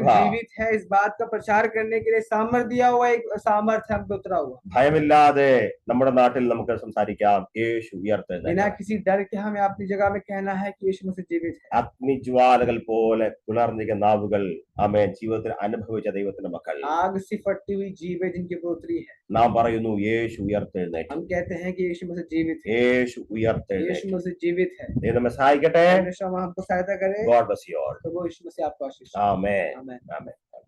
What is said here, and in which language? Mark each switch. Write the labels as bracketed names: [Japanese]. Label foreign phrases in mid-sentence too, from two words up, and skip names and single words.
[Hindi] जीवित है, इस बात का प्रचार करने के लिए सामर्थ्य दिया हुआ, एक सामर्थ्य हम पे उतरा हुआ। [Malayalam] ഭയമില്ലാതെ നമ്മുടെ നാട്ടിൽ നമുക്ക് സംസാരിക്കാം, യേശു ഉയർത്തെഴുന്നേറ്റു. [Hindi] बिना किसी डर के हमें अपनी जगह में कहना है कि यीशु मसीह जीवित है। [Malayalam] അഗ്നിജ്വാലകൾ പോലെ പുലർന്നിരിക്കുന്ന നാവുകൾ ആമേൻ ജീവിതത്തിൽ അനുഭവിച്ച ദൈവത്തിന്റെ മക്കൾ [Hindi] आग से फटती हुई जीव है जिनके ऊपर उतरी है। [Malayalam] നാം പറയുന്നു യേശു ഉയർത്തെഴുന്നേറ്റു, [Hindi] हम कहते हैं कि यीशु मसीह जीवित है, [Malayalam] യേശു ഉയർത്തെഴുന്നേറ്റു. [Hindi] यीशु मसीह जीवित है। [Malayalam] ദൈവം നമ്മെ സഹായിക്കട്ടെ. [Hindi] परमेश्वर हमको सहायता करे। [English] God bless you all. [Hindi] तो वो यीशु मसीह आपको आशीष दे। [English] Amen. [Hindi] आमीन। [English] Amen.